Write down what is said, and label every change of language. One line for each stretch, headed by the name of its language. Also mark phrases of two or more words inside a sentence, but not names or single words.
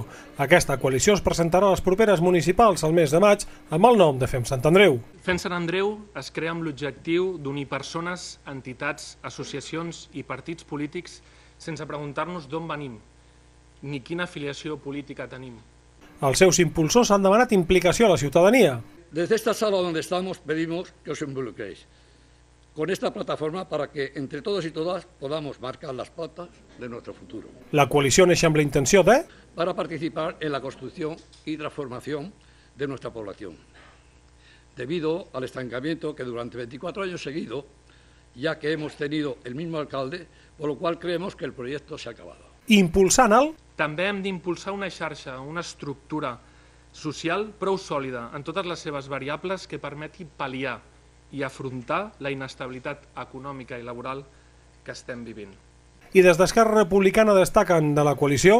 Catalan: Aquesta coalició es presentarà a les properes municipals al mes de maig amb el nom de Fem Sant Andreu. Fem Sant Andreu es crea amb l'objectiu d'unir persones, entitats, associacions i partits polítics sense preguntar-nos d'on venim ni quina afiliació política tenim. Els seus impulsors han demanat implicació a la ciutadania.
Spanish: Desde esta sala donde estamos pedimos que os involucréis con esta plataforma para que entre todos y todas podamos marcar las pautas de nuestro futuro.
Catalan: La coalició neix amb la intenció de
Spanish: para participar en la construcción y transformación de nuestra población, debido al estancamiento que durante 24 años seguidos, ya que hemos tenido el mismo alcalde, por lo cual creemos que el proyecto se ha acabado.
Catalan: Impulsant el També hem d'impulsar una xarxa, una estructura social prou sòlida en totes les seves variables que permeti pal·liar i afrontar la inestabilitat econòmica i laboral que estem vivint. I des d'Esquerra Republicana destaquen de la coalició